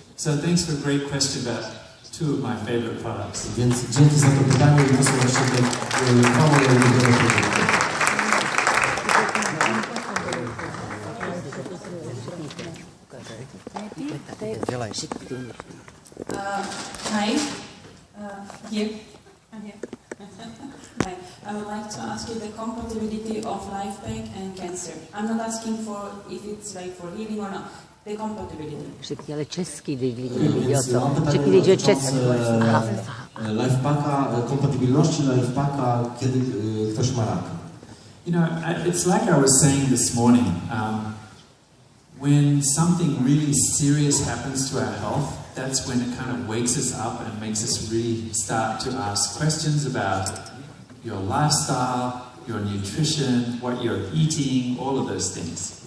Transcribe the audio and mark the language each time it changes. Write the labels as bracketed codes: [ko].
[en] So thanks for a great question about two of my favorite products. [pl] Więc dzięki za to pytanie i to są właśnie te dwa moje ulubione produkty. [en] Hi. Here. Hi. I would like to ask you the compatibility of life pack and cancer. I'm not asking for if it's like for healing or not. The compatibility. [cs] Řekni, ale český, řekni, vědět český. [pl] Lifepacka, kompatybilności lifepacka, kiedy ktoś ma raka. [en] It's like I was saying this morning. When something really serious happens to our health, that's when it kind of wakes us up and makes us really start to ask questions about your lifestyle, your nutrition, what you're eating, all of those things.